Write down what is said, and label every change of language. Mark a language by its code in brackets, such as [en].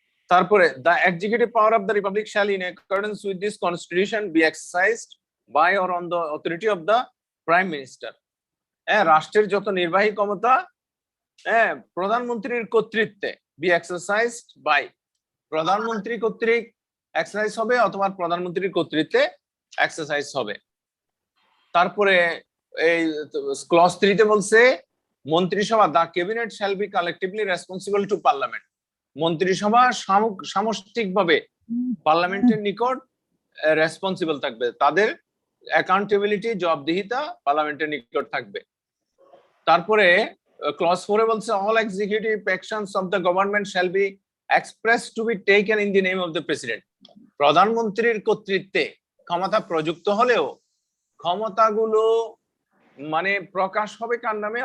[bn] তারপরে [en] the executive power of the republic shall in accordance with this constitution be exercised by or on the authority of the prime minister. [bn] রাষ্ট্রের যত নির্বাহী ক্ষমতা প্রধানমন্ত্রীর কর্তৃত্বে [en] be exercised by, [bn] প্রধানমন্ত্রী কর্তৃক exercise হবে অথবা প্রধানমন্ত্রীর কর্তৃত্বে এক্সারসাইজ হবে। তারপরে এই ক্লজ 3 তে বলছে মন্ত্রিসভা [en] the cabinet shall be collectively responsible to parliament, [bn] মন্ত্রিসভা সামষ্টিকভাবে পার্লামেন্টের নিকট রেসপন্সিবল থাকবে, তাদের অ্যাকাউন্টেবিলিটি, জবাবদিহিতা পার্লামেন্টের নিকট থাকবে। তারপরে ক্লজ 4 এ বলছে [en] all executive actions of the government shall be expressed to be taken in the name of the president, [bn] প্রধানমন্ত্রীর কর্তৃত্বে ক্ষমতা প্রযুক্ত হলেও ক্ষমতাগুলো মানে প্রকাশ হবে কার নামে?